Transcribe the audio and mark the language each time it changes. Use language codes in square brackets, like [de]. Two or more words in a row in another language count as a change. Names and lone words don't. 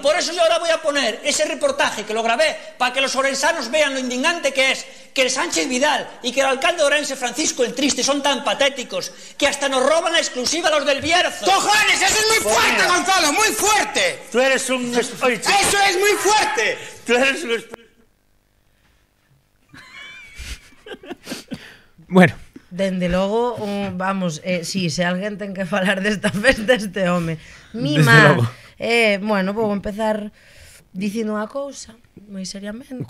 [es] Por eso yo ahora voy a poner ese reportaje que lo grabé para que los orensanos vean lo indignante que es que el Sánchez Vidal y que el alcalde de Orense, Francisco el Triste, son tan patéticos que hasta nos roban la exclusiva los del Bierzo. ¡Cojones! ¡Eso es muy fuerte, Gonzalo! ¡Muy fuerte! Tú eres un... ¡Eso es muy fuerte! Tú eres un... Bueno. [gl] Dende logo, vamos, si alguén ten que falar desta festa, este home. Mima. Bueno, vou empezar dicindo unha cousa, moi seriamente.